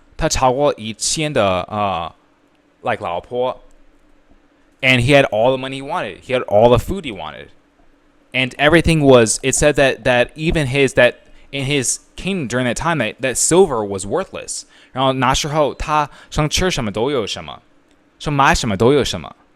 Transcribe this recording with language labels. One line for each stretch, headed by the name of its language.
Chinese: 他超过1000的like 老婆。
English: And he had all the money he wanted. He had all the food he wanted. And everything was, it said that even in his kingdom during that time, that silver was worthless.
Chinese: 然后那时候他想吃什么都有什么，想买什么都有什么。